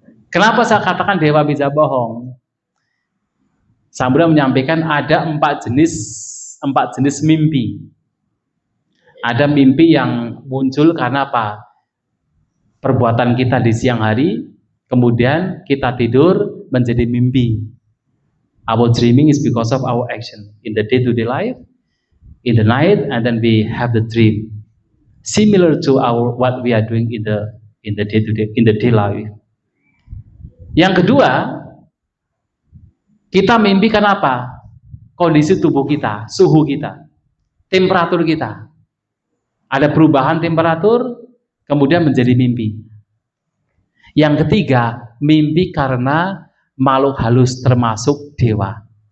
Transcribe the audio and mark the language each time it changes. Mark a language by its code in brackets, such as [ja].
[id] Kenapa saya katakan dewa bisa bohong? Sang Buddha menyampaikan ada 4 jenis mimpi. Ada mimpi yang muncul karena apa? Perbuatan kita di siang hari, kemudian kita tidur menjadi mimpi. [en] Our dreaming is because of our action in the day-to-day life, in the night, and then we have the dream. Similar to what we are doing in the day-to-day, in the day life. [id] Yang kedua, kita mimpi karena apa? Kondisi tubuh kita, suhu kita, temperatur kita. Ada perubahan temperatur, kemudian menjadi mimpi. Yang ketiga, mimpi karena makhluk halus termasuk dewa.